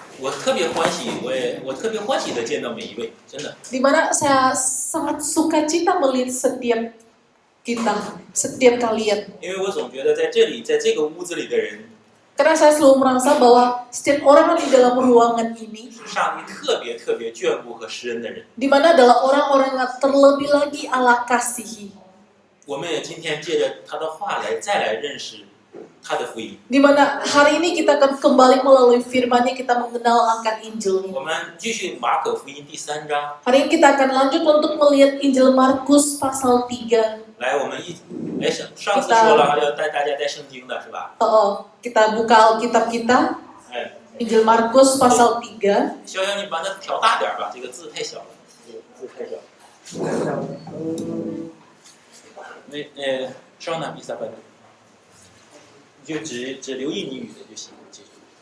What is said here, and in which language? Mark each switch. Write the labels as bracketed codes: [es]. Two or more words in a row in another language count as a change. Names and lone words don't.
[zh] 我特别欢喜，我特别欢喜的见到每一位，真的。 [id] Di mana saya sangat sukacita melihat setiap kita, setiap kalian. [zh] 因为我总觉得在这里，在这个屋子里的人， [id] Karena saya selalu merasa bahwa setiap orang di dalam ruangan ini, [zh] 是上帝特别特别眷顾和施恩的人。 [id] di mana adalah orang-orang yang terlebih lagi Allah kasihi. [zh] 我们也今天借着他的话再来认识他的福音。 [id] Di mana hari ini kita akan kembali melalui firman-Nya kita mengenal akan Injil-Nya. [zh] 我们继续马可福音第3章， [id] Hari ini kita akan lanjut untuk melihat Injil Markus pasal 3. [zh] 来，我们上次说了要带大家带圣经的是吧？ [id] Kita buka Alkitab kita, 哎， Injil Markus pasal 3. [zh] 逍遥，你把它调大点吧，这个字太小了，字太小。稍等一下吧，你就只留印尼语的就行，记住。